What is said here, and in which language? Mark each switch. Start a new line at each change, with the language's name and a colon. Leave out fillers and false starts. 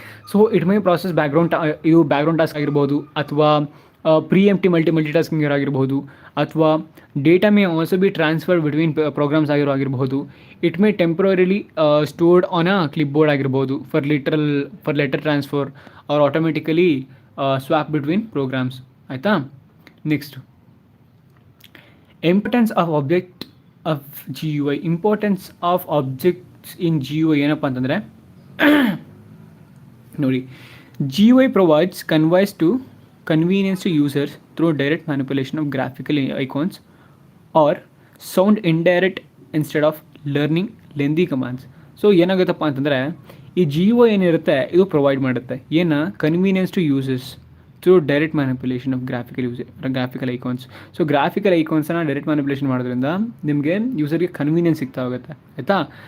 English: so it may process ಇದು background task
Kannada: ಆಗಿರ್ಬೋದು, ಅಥವಾ
English: preemptive multitasking
Kannada: ಆಗಿರಬಹುದು, ಅಥವಾ
English: Data may also be transferred between programs ಆಗಿರಬಹುದು. It may temporarily stored on a clipboard
Kannada: ಆಗಿರ್ಬೋದು
English: for letter transfer or automatically swap between programs,
Kannada: ಆಯಿತಾ.
English: Next, importance of object of GUI. Importance of objects in GUI
Kannada: ಏನಪ್ಪ ಅಂತಂದರೆ, ನೋಡಿ,
English: GUI provides convenience to users through direct manipulation of graphical icons or sound indirect instead of learning lengthy commands.
Kannada: So ಏನಾಗುತ್ತಪ್ಪ ಅಂತಂದರೆ, ಈ GUI ಏನಿರುತ್ತೆ ಇದು provide ಮಾಡುತ್ತೆ
English: Convenience to users through direct manipulation of graphical icons.
Kannada: So graphical ಐಕಾನ್ಸನ್ನು direct manipulation ಮಾಡೋದ್ರಿಂದ ನಿಮಗೆ ಯೂಸರ್ಗೆ convenience ಸಿಗ್ತಾ ಹೋಗುತ್ತೆ, ಆಯಿತಾ.